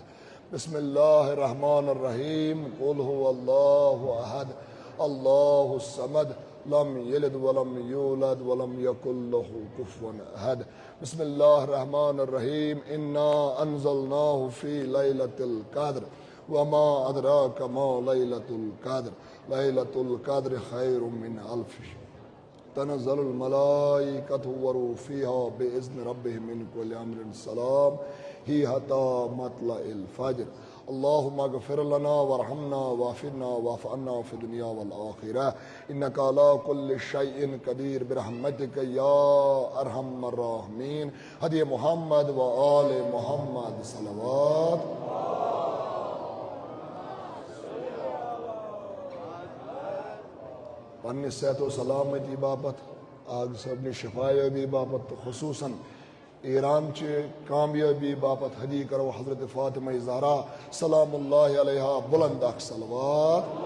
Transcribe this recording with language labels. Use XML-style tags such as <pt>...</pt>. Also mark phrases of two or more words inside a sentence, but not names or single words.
<ar>بسم الله الرحمن الرحيم قل هو الله أحد الله الصمد لم يلد ولم يولد ولم يكن له كفوا أحد. بسم الله الرحمن الرحيم إنا أنزلناه في ليلة القدر وما أدراك ما ليلة القدر ليلة القدر خير من ألف تنزل الملائكة والروح فيها بإذن ربهم من كل أمر سلام هي حتى مطلع الفجر. اللهم اغفر لنا وارحمنا وعافنا واعف عنا في الدنيا والآخرة إنك على كل شيء قدير برحمتك يا أرحم الراحمين. هدية محمد وآل محمد صلوات.</ar> <sd>पन्नी सेहत व सलामती बाबत आग सबनी शिफायती बाबत खुसूसन ईरान चे कामयाबी बाबत हदी करो हज़रत फ़ातिमा ज़हरा</sd> <ar>سلام الله عليها</ar> <sd>बुलंद अख सलवात।</sd>